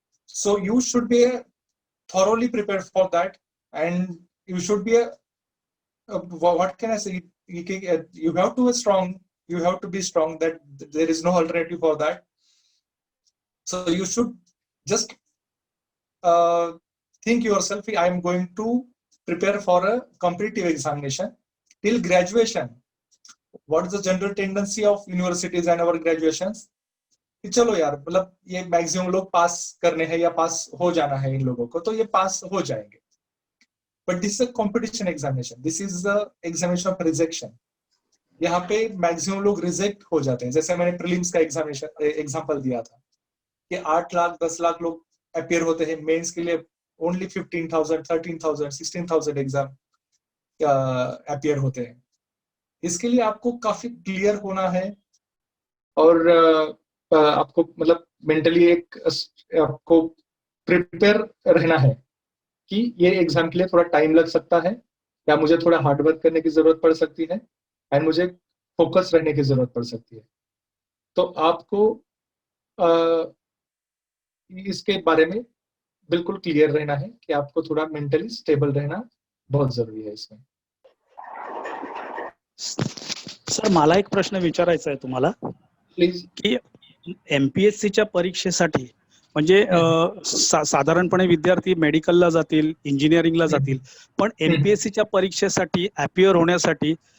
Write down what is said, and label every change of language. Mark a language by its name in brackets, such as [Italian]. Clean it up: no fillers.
[English] So you should be thoroughly prepared for that, and you should be what can I say, you have to be strong, you have to be strong, that there is no alternative for that. So you should just think yourself, I am going to prepare for a competitive examination till graduation. What is the general tendency of universities and our graduations? [Hindi] कि चलो यार, मतलब ये maximum लोग पास करने हैं या पास हो जाना है इन लोगों को, तो ये पास हो जाएंगे। [English] But this is a competition examination, this is the examination of rejection. [Hindi] यहाँ पे मैक्सिमम लोग रिजेक्ट हो जाते हैं। जैसे मैंने प्रीलिम्स का एग्जाम्पल दिया था कि 8 लाख 10 लाख लोग अपियर होते हैं, मेंस के लिए ओनली 15,000 13,000 16,000 एग्जाम अपियर होते हैं। इसके लिए आपको काफी क्लियर होना है, और आपको मतलब मेंटली एक आपको प्रिपेयर रहना है कि ये एग्जाम के लिए थोड़ा टाइम लग सकता है, या मुझे थोड़ा हार्ड वर्क करने की जरूरत पड़ सकती है, एंड मुझे फोकस रहने की जरूरत पड़ सकती है। तो आपको इसके बारे में बिल्कुल क्लियर रहना है कि आपको थोड़ा मेंटली स्टेबल रहना बहुत जरुरी है इसमें। [Marathi] सर, मला एक प्रश्न विचारायचा आहे तुम्हाला, [English] Please. [Marathi] की एमपीएससीच्या परीक्षेसाठी म्हणजे साधारणपणे विद्यार्थी मेडिकलला जातील, इंजिनिअरिंगला जातील, पण एमपीएससीच्या परीक्षेसाठी अपियर होण्यासाठी